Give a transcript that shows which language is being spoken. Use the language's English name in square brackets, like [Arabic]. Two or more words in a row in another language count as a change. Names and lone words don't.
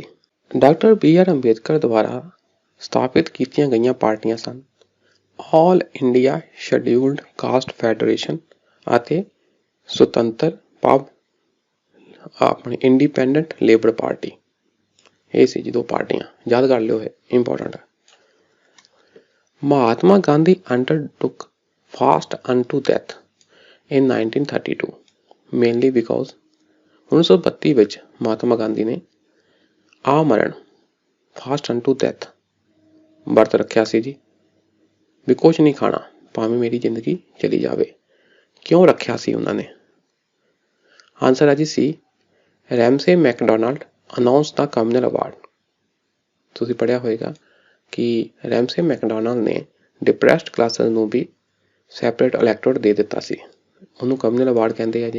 [Punjabi] ਡਾਕਟਰ BR ਅੰਬੇਦਕਰ ਦੁਆਰਾ ਸਥਾਪਿਤ ਕੀਤੀਆਂ ਗਈਆਂ ਪਾਰਟੀਆਂ ਸਨ ਆਲ ਇੰਡੀਆ ਸ਼ੈਡਿਊਲਡ ਕਾਸਟ ਫੈਡਰੇਸ਼ਨ ਅਤੇ ਸੁਤੰਤਰ ਆਪਣੀ ਇੰਡੀਪੈਂਡੈਂਟ ਲੇਬਰ ਪਾਰਟੀ। ਇਹ ਸੀ ਜੀ ਦੋ ਪਾਰਟੀਆਂ, ਯਾਦ ਕਰ ਲਿਓ, ਇਹ ਇੰਪੋਰਟੈਂਟ ਹੈ। ਮਹਾਤਮਾ ਗਾਂਧੀ [English] undertook fast unto death in 1932 mainly because [Punjabi] 1932 ਵਿੱਚ ਮਹਾਤਮਾ ਗਾਂਧੀ ਨੇ ਆਮਰਨ [English] fast unto death [Punjabi] ਵਰਤ ਰੱਖਿਆ ਸੀ ਜੀ, ਵੀ ਕੁਛ ਨਹੀਂ ਖਾਣਾ ਭਾਵੇਂ ਮੇਰੀ ਜ਼ਿੰਦਗੀ ਚਲੀ ਜਾਵੇ। ਕਿਉਂ ਰੱਖਿਆ ਸੀ ਉਹਨਾਂ ਨੇ? ਆਨਸਰ ਹੈ ਜੀ ਸੀ, ਰੈਮਸੇ ਮੈਕਡੋਨਾਲਡ ਅਨਾਉਂਸ ਦਾ [English] communal award. [Punjabi] ਤੁਸੀਂ ਪੜ੍ਹਿਆ ਹੋਏਗਾ ਕਿ ਰੈਮਸੇ ਮੈਕਡੋਨਾਲਡ ਨੇ [English] depressed classes [Punjabi] ਨੂੰ ਵੀ [English] separate electorate [Punjabi] ਦੇ ਦਿੱਤਾ ਸੀ, ਉਹਨੂੰ [English] communal award [Punjabi] ਕਹਿੰਦੇ ਆ ਜੀ।